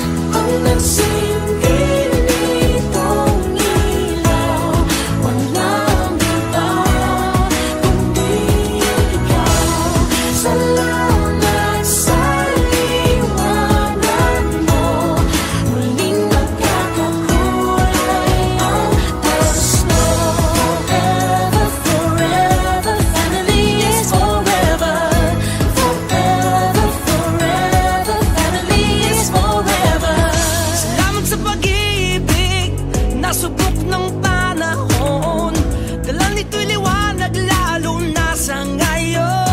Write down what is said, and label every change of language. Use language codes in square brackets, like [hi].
[tl] Ang nagsindi nitong ilaw, walang iba kundi ikaw. Salamat sa liwanag mo, muling magkakakulay ang gusto. [en] Forever, forever, family is forever. Forever, forever, family is forever. [tl] salamat sa pag-ibig, nasubok ng panahon. Dala nito'y liwanag lalo na sa ngayon.